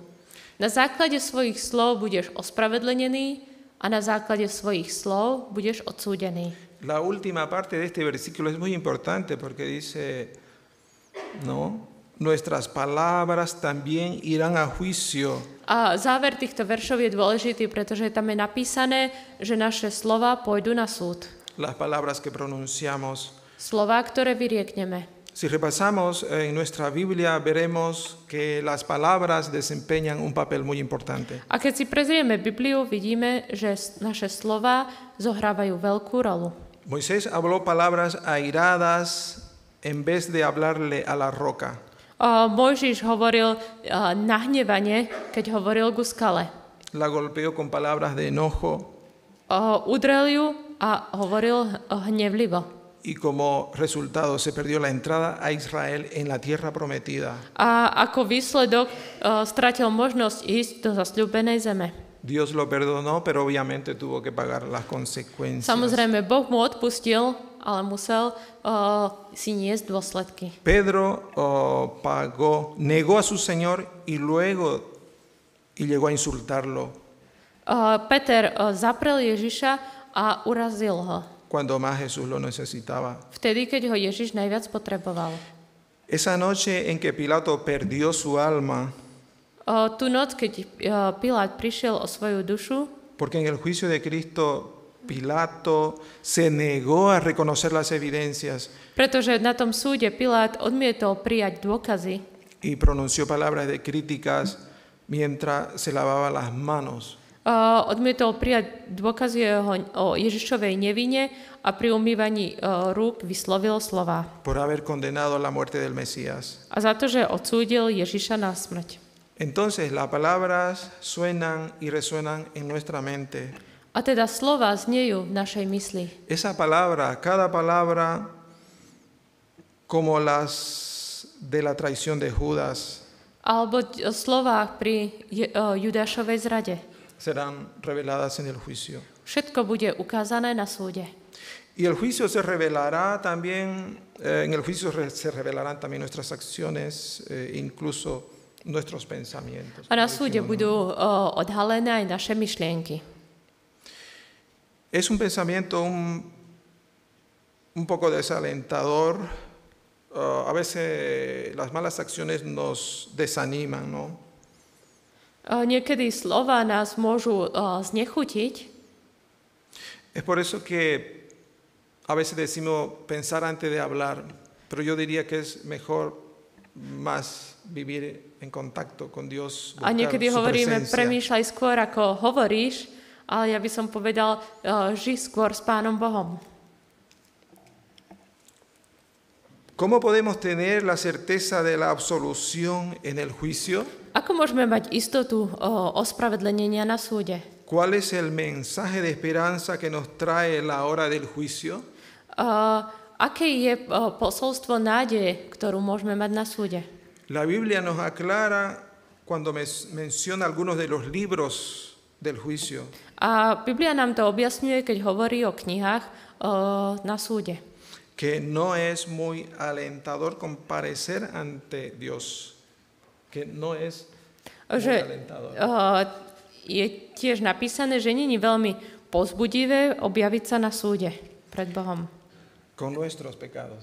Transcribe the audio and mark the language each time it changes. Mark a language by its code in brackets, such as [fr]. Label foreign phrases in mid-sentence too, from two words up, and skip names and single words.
[sk] Na základe svojich slov budeš ospravedlenený a na základe svojich slov budeš odsúdený. [es] La última parte de este versículo es muy importante porque dice, no, nuestras palabras también irán a juicio. [sk] A záver týchto veršov je dôležitý, pretože tam je napísané, že naše slova pôjdu na súd. [es] Las palabras que pronunciamos. [sk] Slová, ktoré vyriekneme. [es] Si repasamos en nuestra Biblia, veremos que las palabras desempeñan un papel muy importante. [sk] A keď si prezrieme Bibliu, vidíme, že naše slova zohrávajú veľkú rolu. [es] Moisés habló palabras airadas en vez de hablarle a la roca. [sk] Mojžiš hovoril nahnevane, keď hovoril ku skale. [es] La golpeó con palabras de enojo. [sk] Udrel ju a hovoril hnevlivo. [es] Y como resultado se perdió la entrada a Israel en la tierra prometida. [sk] A ako výsledok stratil možnosť ísť do zasľúbenej zeme. [es] Dios lo perdonó, pero obviamente tuvo que pagar las consecuencias. [sk] Samozrejme, Boh mu odpustil, ale musel si niesť dôsledky. [es] Pedro negó a su Señor y llegó a insultarlo. [sk] Peter zaprel Ježiša a urazil ho. [es] Cuando más Jesús lo necesitaba. [sk] Vtedy, keď ho Ježiš najviac potreboval. [es] Esa noche en que Pilato perdió su alma. [sk] Tú noc, keď Pilát prišiel o svoju dušu. [es] Porque en el juicio de Cristo Pilato se negó a reconocer las evidencias. [sk] Pretože na tom súde Pilát odmietol prijať dôkazy. [es] Y pronunció palabras de críticas mientras se lavaba las manos. [sk] Odmietol prijať dôkazy o Ježišovej nevine a pri umývaní rúk vyslovil slova. [es] Por haber condenado la muerte del Mesías. [sk] A za to, že odsúdil Ježiša na smrť. [es] Entonces las palabras suenan y resuenan en nuestra mente. [sk] A teda slova znejú v našej mysli. [es] Esa palabra, cada palabra como las de la traición de Judas, [sk] alebo slovách pri Judášovej zrade. [es] serán reveladas en el juicio. [sk] Všetko bude ukázané na súde. [es] Y el juicio se revelará también, en el juicio se revelarán también nuestras acciones, incluso nuestros pensamientos. [sk] A na súde budú odhalené aj naše myšlienky. [es] Es un pensamiento un poco desalentador. A veces las malas acciones nos desaniman, ¿no? [sk] Niekedy slova nás môžu znechutiť. [es] Es por eso que a veces decimos pensar antes de hablar, pero yo diría que es mejor más vivir en contacto con Dios, [sk] A [es] buscar [sk] niekedy [es] su [sk] hovoríme, [es] presencia. [sk] premýšľaj skôr, ako hovoríš, ale ja by som povedal, žij skôr s Pánom Bohom. [es] ¿Cómo podemos tener la certeza de la absolución en el juicio? [sk] Ako môžeme mať istotu ospravedlenia na súde? [es] ¿Cuál es el mensaje de esperanza que nos trae la hora del juicio? [sk] Aké je posolstvo nádeje, ktorú môžeme mať na súde? [es] La Biblia nos aclara cuando menciona algunos de los libros del juicio. [sk] A Biblia nám to objasňuje, keď hovorí o knihách na súde. [es] Que no es muy alentador comparecer ante Dios. Que no es muy [sk] Že [es] alentador. [sk] je tiež napísané, že nie je veľmi povzbudivé objaviť sa na súde pred Bohom [es] Con nuestros pecados.